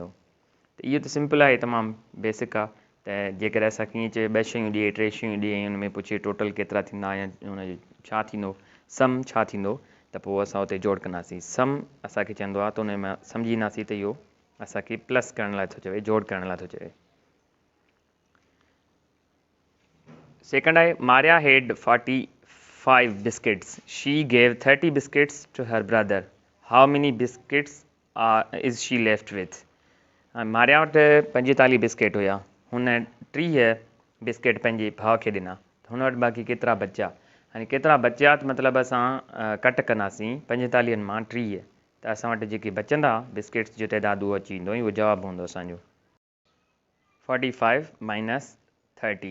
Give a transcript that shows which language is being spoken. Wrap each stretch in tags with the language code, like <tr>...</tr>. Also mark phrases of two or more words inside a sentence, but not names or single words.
<sd>त इहो त सिंपल आहे, तमामु बेसिक आहे। त जेकॾहिं असांखे ईअं चए 2 शयूं ॾिए, 3 शयूं ॾिए, ऐं हुन में पुछे टोटल केतिरा थींदा या हुनजो छा थींदो, सम छा थींदो, त पोइ असां हुते जोड़ कंदासीं। सम असांखे चवंदो आहे त उन में सम्झी ईंदासीं त इहो असांखे प्लस करण लाइ थो चवे, जोड़ करण लाइ थो चवे।</sd> <en>second आहे, Maria had 45 biscuits, she gave 30 biscuits to her brother, how many biscuits is she left with।</en> <sd>मारिया वटि 45 बिस्किट हुया, हुन 30 बिस्किट पंहिंजे भाउ खे ॾिना, हुन वटि बाक़ी केतिरा बचिया। हाणे केतिरा बचिया त मतिलबु असां कट कंदासीं 45 मां 30, त असां वटि जेके बचंदा बिस्किट्स जो तइदादु उहो अची वेंदो, ऐं उहो जवाबु हूंदो असांजो 45 माइनस 30।</sd>